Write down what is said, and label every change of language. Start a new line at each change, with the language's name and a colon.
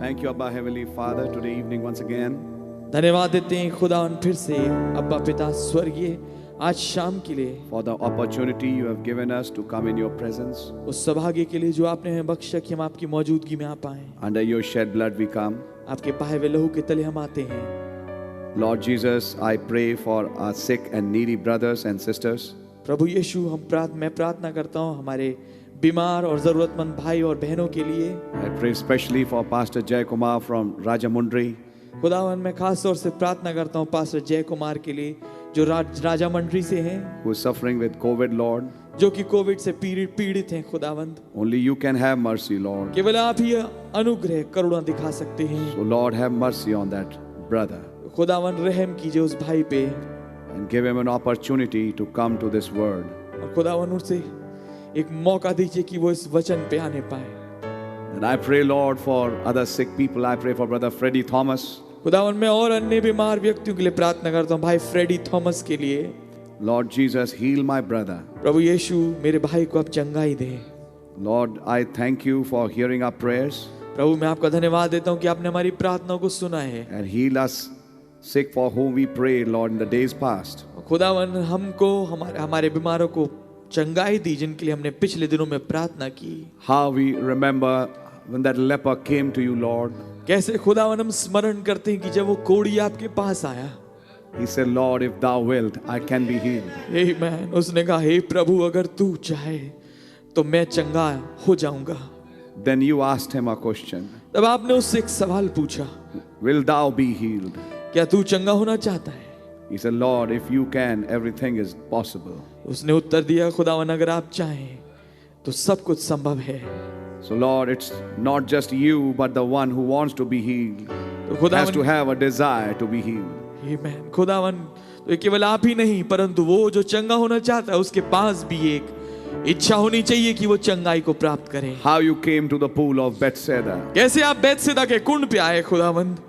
English: Thank you, Abba Heavenly Father, today evening once again.
Hindi: धन्यवाद देते हैं खुदावन फिर से अब्बा पिता स्वर्गीय आज शाम के लिए,
English: for the opportunity you have given us to come in your presence.
Hindi: उस सौभाग्य के लिए जो आपने हमें बख्शा कि हम आपकी मौजूदगी में आ पाएं।
English: Under your shed blood we come.
Hindi: आपके बहाए हुए लहू के तले हम आते हैं।
English: Lord Jesus, I pray for our sick and needy brothers and sisters.
Hindi: प्रभु यीशु मैं प्रार्थना करता हूँ हमारे बीमार और जरूरतमंद भाई और बहनों के लिए।
English: I pray especially for Pastor Jay Kumar from Rajamundry.
Hindi: खुदावन मैं खास तौर से प्रार्थना करता हूँ पास्टर जय कुमार के लिए जो राजामंड्री से हैं,
English: who is suffering with COVID, Lord.
Hindi: जो कि कोविड से पीड़ित हैं। खुदावंद
English: Only you can have mercy, Lord.
Hindi: केवल आप ही अनुग्रह करुणा दिखा सकते हैं।
English: So Lord, have mercy on that brother.
Hindi: खुदावन रहम कीजिए उस भाई पे।
English: I and give him an opportunity to come to this word.
Hindi: और खुदावन उसे एक मौका दीजिए कि वो इस वचन पे आने पाए।
English: And I pray, Lord, for other sick people. I pray for Brother Freddie Thomas.
Hindi: खुदावन मैं और अन्य बीमार व्यक्तियों के लिए प्रार्थना करता हूँ, भाई फ्रेडी थॉमस के लिए।
English: Lord Jesus, heal my brother.
Hindi: प्रभु यीशु मेरे भाई को आप चंगाई दे।
English: Lord, I thank you for hearing our prayers
Hindi: प्रभु मैं आपका धन्यवाद देता हूँ कि आपने हमारी प्रार्थनाओं को सुना है।
English: and heal us sick for whom we prayed, Lord, in the days past.
Hindi: खुदावन हमको हमारे बीमारों को चंगाई दी जिनके लिए हमने पिछले दिनों में प्रार्थना की।
English: How we remember when that leper came to you, Lord.
Hindi: कैसे खुदावन हम स्मरण करते हैं कि जब वो कोढ़ी आपके पास आया,
English: He said, Lord, if thou wilt, I can be healed.
Hindi: आमेन। उसने कहा हे प्रभु अगर तू चाहे तो मैं चंगा हो जाऊंगा।
English: Then you asked him a question.
Hindi: तब आपने उससे एक सवाल पूछा,
English: Will thou be healed?
Hindi: क्या तू चंगा होना चाहता है?
English: He said, Lord, if you can, everything is possible.
Hindi: उसने उत्तर दिया, खुदावन अगर आप चाहें तो सब कुछ संभव है।
English: So, Lord, it's not just you, but the one who wants to be healed
Hindi: तो
English: has to
Hindi: खुदावन
English: have a desire to be healed.
Hindi: आमेन। खुदावन तो ये केवल आप ही नहीं परंतु वो जो चंगा होना चाहता है उसके पास भी एक इच्छा होनी चाहिए कि वो चंगाई को प्राप्त करे।
English: How you came to the pool of Bethesda
Hindi: कैसे आप बैतसैदा के कुंड पे आए खुदावन,